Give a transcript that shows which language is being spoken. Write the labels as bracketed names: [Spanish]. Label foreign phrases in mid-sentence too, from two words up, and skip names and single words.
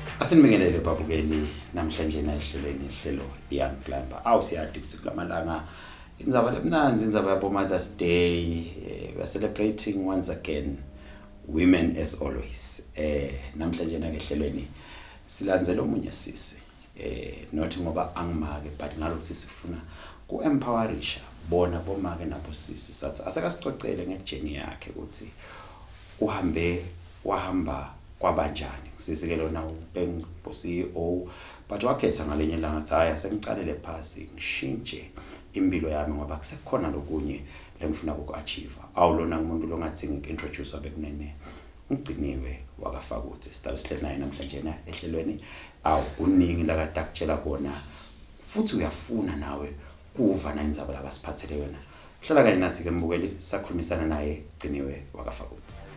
[Swati] Asinibingelele babukeli namhlanje na ehlelweni ihlelo Young Climber. Awusiyadi ukuthi kulamalanga indzaba lemnanzi indzaba yabo Mother's Day. [English] We are celebrating once again women as always. [Swati] Namhlanje na ehlelweni silandzela omunye sisi. Not ngoba angimake but ngalokuthi sifuna ku empowerisha bona bomake nabo sisi sathi asakasicocele ngejeni yakhe ukuthi wahamba kwabanjani sisike lona uBeng CEO but wakhetha ngalenye langa ngathi haya sengicalele phasi ngishintshe impilo yami ngoba kusekhona lokunye lengifuna ukuachieve awulona umuntu longathi ngintroduce abekunene Gciniwe wakafakudze sihlala sihleli naye namhlanje na ehlelweni uningi la kade akutshela kona futhi uyafuna nawe kuva na indzaba labasiphathele yona hlala kanye nathi ke mbukeli sakhulumisana naye Gciniwe wakafakudze.